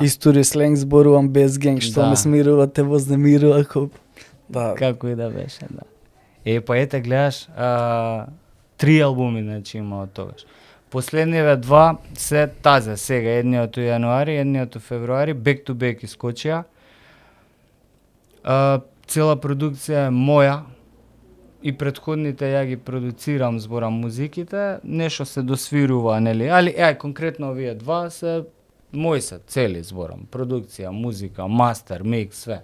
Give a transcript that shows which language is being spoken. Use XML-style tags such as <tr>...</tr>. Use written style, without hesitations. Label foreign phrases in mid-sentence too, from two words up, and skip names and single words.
<mk>Истори сленг зборувам без генг, што Да. ме смирува, те вознемирува, да. како и да беше, да. Па ете гледаш, 3 албуми значи има од тогаш. Последниве 2 се тазе сега, едниот у јануари, едниот у февруари,</mk> <en>back to back искочија.</en> <mk>Цела продукција е моја и претходните ја ги продуцирам, зборам музиките, нешто се досвирува, нели, али конкретно овие 2 се мои се, цели зборам, продукција, музика, мастер, микс, све.</mk>